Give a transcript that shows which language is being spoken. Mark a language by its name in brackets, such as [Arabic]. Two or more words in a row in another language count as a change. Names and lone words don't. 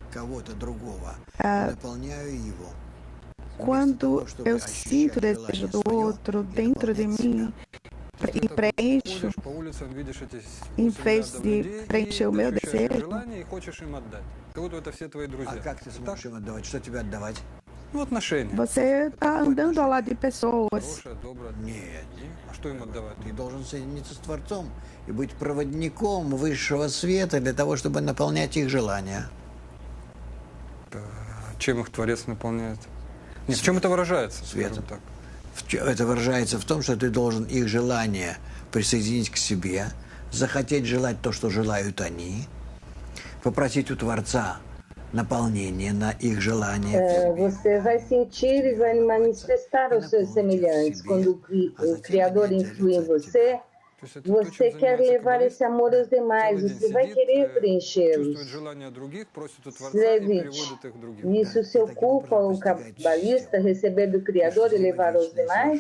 [Portuguese] Quando eu sinto o desejo do outro dentro de mim e preencho, em vez de preencher o meu desejo, você está andando ao lado de pessoas. [Russian] Ты должен соединиться с Творцом и быть проводником высшего света для того, чтобы наполнять их желания. Чем их Творец наполняет? В чем это выражается? Светом. Это выражается в том, что ты должен их желание присоединить к себе, захотеть желать то, что желают они, попросить у Творца naполнение на их желание. [Portuguese] Você vai sentir e vai manifestar os seus semelhantes. Quando o Criador influi em você, você quer levar esse amor aos demais, você vai querer preenchê-los. Slevich, isso se ocupa o cabalista receber do Criador e levar aos demais?